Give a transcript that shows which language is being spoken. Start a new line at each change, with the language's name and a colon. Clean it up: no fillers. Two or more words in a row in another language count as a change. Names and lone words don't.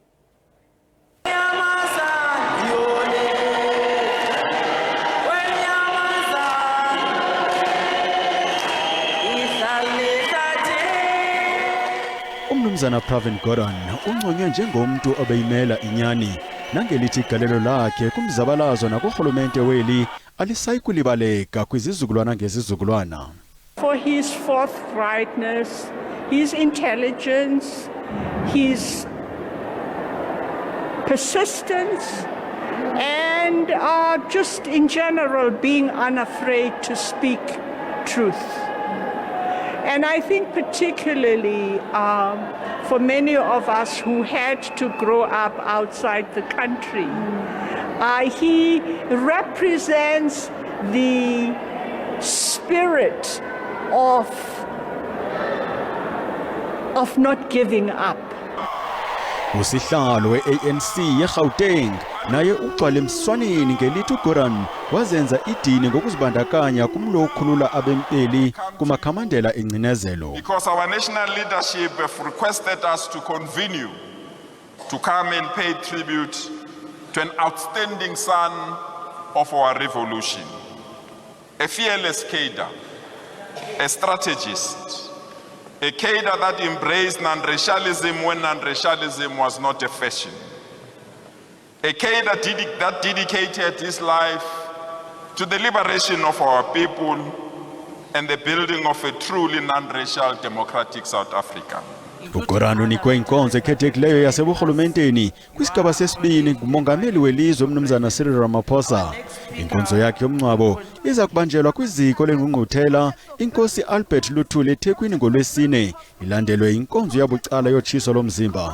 Xhosa: Umnumzana Previn Gordhan unconywe njengomntu obeyimela inyani nangelithi igalelo lakhe kumzabalazo nakurhulumente weli alisayi kulibaleka kwizizukulwana ngezizukulwana.
English: For his forthrightness, his intelligence, his persistence, and just in general being unafraid to speak truth. And I think particularly for many of us who had to grow up outside the country, he represents the spirit of not giving up.
Xhosa: Usihlalo we-ANC yeGauteng naye ugcwale emswaneni ngelithi uGordhan wazenza idini ngokuzibandakanya kumlo okhulula abempeli kumakhamandela engcinezelo.
English: Because our national leadership have requested us to convene you to come and pay tribute to an outstanding son of our revolution, a fearless cadre, a strategist, a cadre that embraced non-racialism when non-racialism was not a fashion. A cadre that dedicated his life to the liberation of our people and the building of a truly non-racial democratic South Africa.
Xhosa: uGordhan unikwe inkonzo ekhethekileyo yaseburhulumenteni kwisigaba sesibini ngumongameli welizwe umnumzana Cyril Ramaphosa. Inkonzo yakhe yomngcwabo iza kubanjelwa kwiziko lengqungquthela inkosi Albert Luthuli eThekwini ngoLwesine, ilandelwe inkonzo yabucala yotshiso lomzimba.